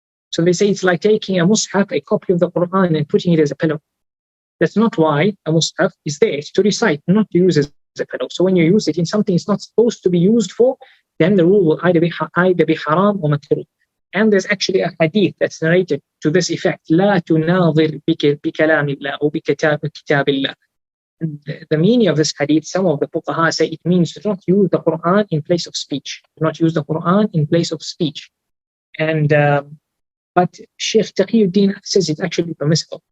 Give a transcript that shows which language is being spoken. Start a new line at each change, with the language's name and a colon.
English: So they say it's like taking a mushaf, a copy of the Qur'an, and putting it as a pillow. That's not why a mushaf is there. It's to recite, not to use as a pillow. So when you use it in something it's not supposed to be used for, then the rule will either be haram or makruh. And there's actually a hadith that's narrated to this effect.
Arabic: لا تناظر بكلام الله أو بكتاب الله.
English: The meaning of this hadith, some of the fuqaha say it means to not use the Qur'an in place of speech. Do not use the Qur'an in place of speech. And but Shaykh Taqiyuddin says it's actually permissible.